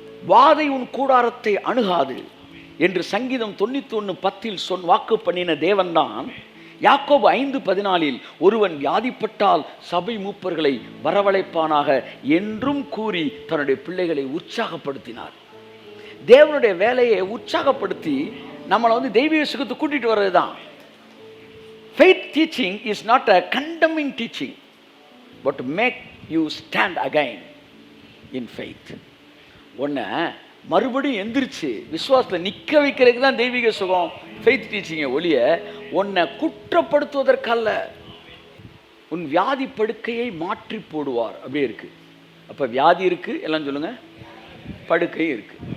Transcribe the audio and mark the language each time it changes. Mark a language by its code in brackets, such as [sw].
[ta] வாதை உன் கூடாரத்தை அணுகாது என்று சங்கீதம் 91:10 வாக்கு பண்ணின தேவன்தான் யாக்கோபு 5:14 ஒருவன் வியாதிப்பட்டால் சபை மூப்பர்களை வரவழைப்பானாக என்றும் கூறி தன்னுடைய பிள்ளைகளை உற்சாகப்படுத்தினார். தேவனுடைய வேலையை உற்சாகப்படுத்தி நம்மளை தெய்வீக சுகத்தை கூட்டிட்டு வர்றது தான். [en] Faith teaching is not a condemning teaching, but to make you stand again in faith. [ta] ஒன்றை மறுபடியும் எந்திரிச்சு விசுவாசத்தில் நிற்க வைக்கிறதுக்கு தான் தெய்வீக சுகம், ஃபெய்த் டீச்சிங்கை ஒழிய உன்னை குற்றப்படுத்துவதற்கல்ல. உன் வியாதி படுக்கையை மாற்றி போடுவார். அப்படியே இருக்கு. அப்போ வியாதி இருக்கு, எல்லாம் சொல்லுங்க, படுக்கை இருக்கு.